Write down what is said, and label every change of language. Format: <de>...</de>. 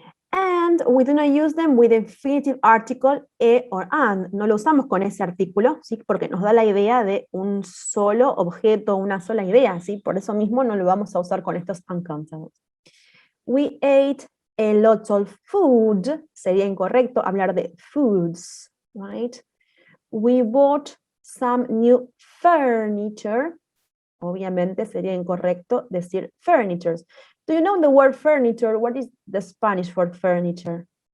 <en>And we do not use them with infinitive article or and.</en> <es>No lo usamos con ese artículo, ¿sí? Porque nos da la idea de un solo objeto, una sola idea, ¿sí? Por eso mismo no lo vamos a usar con estos uncountables.</es> <en>We ate a lot of food.</en> <es>Sería incorrecto hablar de foods,</es> <en>right? We bought some new furniture.</en> <es>Obviamente sería incorrecto decir furnitures.</es> <en>Do you know the word furniture? What is the Spanish for furniture?</en>